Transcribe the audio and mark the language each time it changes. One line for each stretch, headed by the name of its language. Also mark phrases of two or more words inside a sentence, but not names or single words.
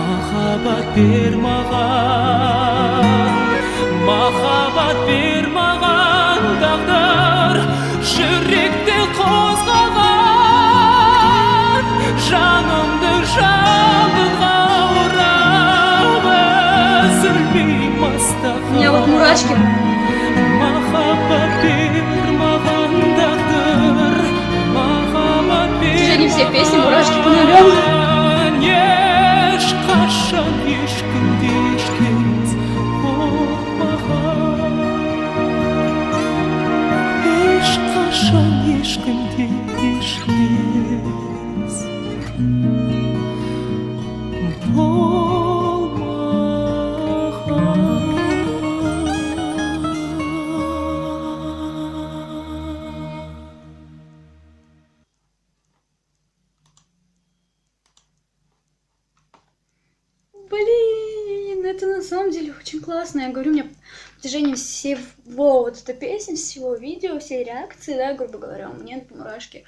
Kazakh: махаббат бер маған тағдыр жүректі қозғаған жанымды жалынға орап үзілмей
Russian: У
Kazakh: мастаған
Russian: меня вот мурашки.
Kazakh: махаббат бер маған тағдыр махаббат бер
Russian: Это же не все песни, мурашки по нулям.
Kazakh: ешқашан ешкімде ешкез болмаған ешқашан ешкімде ешкез болмаған.
Russian: Блин, это на самом деле очень классно. Я говорю, мне в протяжении всего вот этой песни, всего видео, всей реакции, да, грубо говоря, у меня мурашки.